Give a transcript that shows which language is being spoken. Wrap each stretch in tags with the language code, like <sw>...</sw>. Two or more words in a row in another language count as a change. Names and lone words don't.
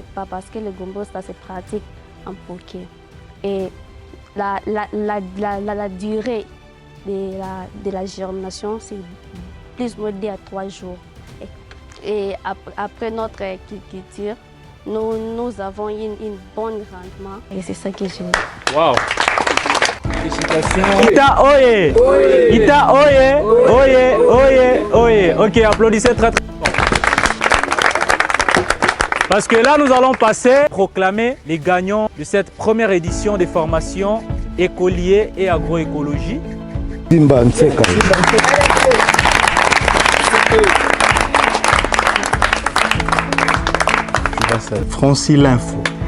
<fr>Pas parce que le gombo, ça se pratique en poké. Et la durée de la germination, c'est plus ou moins 2 à 3 jours. Et après notre culture, nous avons une bonne rendement. Et c'est ça que j'ai. Wow. Félicitations. Ita Oye. Oye. Ita Oye. Oye. Oye. Oye. Ok, applaudissez très très fort. Parce que là, nous allons proclamer les gagnants de cette première édition des formations écoliers et agroécologie. Francis L'Info.</fr>